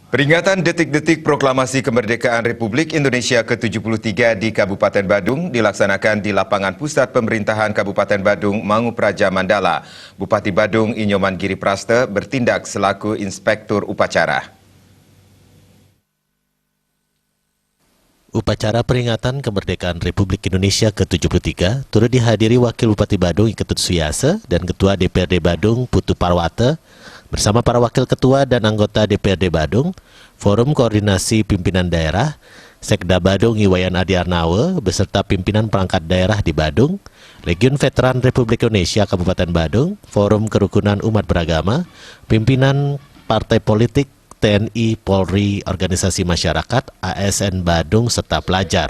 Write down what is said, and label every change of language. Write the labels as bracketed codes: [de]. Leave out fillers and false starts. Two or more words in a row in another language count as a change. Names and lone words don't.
[id] Peringatan detik-detik proklamasi kemerdekaan Republik Indonesia ke-73 di Kabupaten Badung dilaksanakan di lapangan pusat pemerintahan Kabupaten Badung, Mangu Praja Mandala. Bupati Badung Inyoman Giri Praste bertindak selaku inspektur upacara. Upacara peringatan kemerdekaan Republik Indonesia ke-73 turut dihadiri Wakil Bupati Badung Iketut Suyase dan Ketua DPRD Badung Putu Parwate bersama para Wakil Ketua dan anggota DPRD Badung, Forum Koordinasi Pimpinan Daerah, Sekda Badung Iwayan Adi Arnawe beserta pimpinan perangkat daerah di Badung, Legiun Veteran Republik Indonesia Kabupaten Badung, Forum Kerukunan Umat Beragama, pimpinan partai politik, TNI, Polri, organisasi masyarakat, ASN Badung, serta pelajar.